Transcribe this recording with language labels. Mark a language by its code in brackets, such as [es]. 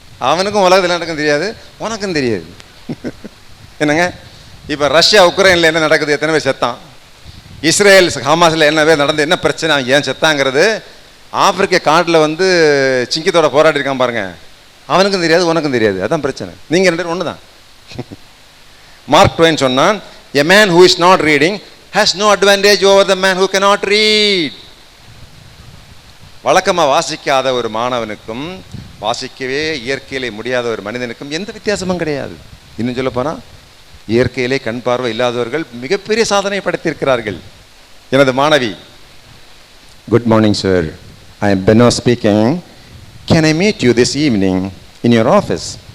[ta] அவனுக்கும் உலகத்தில் நடக்கும் தெரியாது, உனக்கும் தெரியாது. என்னங்க, இப்போ ரஷ்யா உக்ரைனில் என்ன நடக்குது, எத்தனை பேர் செத்தான்? இஸ்ரேல் ஹமாஸில் என்னவே நடந்து, என்ன பிரச்சனை, அவன் ஏன் செத்தாங்கிறது ஆப்பிரிக்க காட்டில் வந்து சிங்கத்தோட போராடி இருக்கான் பாருங்க, அவனுக்கும் தெரியாது, உனக்கும் தெரியாது. அதான் பிரச்சனை. நீங்கள் 2 பேரும் ஒன்று தான். மார்க் ட்வைன் சொன்னான், [en] a man who is not reading has no advantage over the man who cannot read. [ta] வழக்கமாக வாசிக்காத ஒரு மாணவனுக்கும் வாசிக்கவே இயற்கையிலே முடியாத ஒரு மனிதனுக்கும் எந்த வித்தியாசமும் கிடையாது. இன்னும் சொல்ல போனால் இயற்கையிலே கண் பார்வை இல்லாதவர்கள் மிகப்பெரிய சாதனை படைத்திருக்கிறார்கள். எனது மாணவி, [en] Good morning sir, I am Beno speaking, can I meet you this evening in your office?